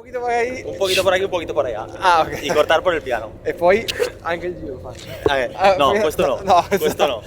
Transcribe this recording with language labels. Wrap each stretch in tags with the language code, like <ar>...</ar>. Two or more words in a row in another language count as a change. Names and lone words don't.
<es>Un poquito por aquí, un poquito por allá. Ah, ok. Y cortar por el piano.</es> <it>E poi anche il giro faccio. No, questo no. No, Questo no.</it>